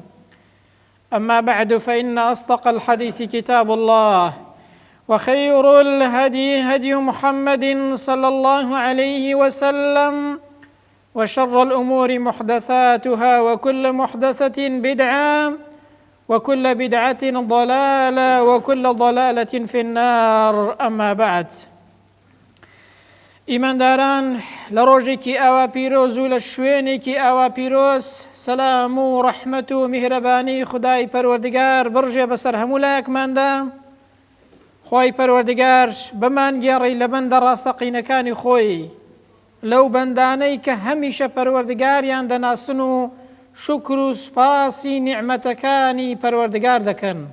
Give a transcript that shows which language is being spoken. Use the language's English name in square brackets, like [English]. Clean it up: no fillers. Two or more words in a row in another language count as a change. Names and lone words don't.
[Arabic] أما بعد، فإن أصدق الحديث كتاب الله، وخير الهدي هدي محمد صلى الله عليه وسلم، وشر الأمور محدثاتها، وكل محدثة بدعة، وكل بدعة ضلالة، وكل ضلالة في النار. أما بعد، [Central Kurdish] ئیمانداران، لە ڕۆژێکی ئاوا پیرۆز و لە شوێنێکی ئاوا پیرۆز، سەلام و ڕەحمەت و میهرەبانی خودای پەروەردگار بڕژێ بەسەر هەموو لایەکماندا. خوای پەروەردگار بمان گێڕی لە بەندە ڕاستەقینەکانی خۆی، لەو بەندانەی کە هەمیشە پەروەردگاریان دەناسن و شکر و سوپاسی نیعمەتەکانی پەروەردگار دەکەن.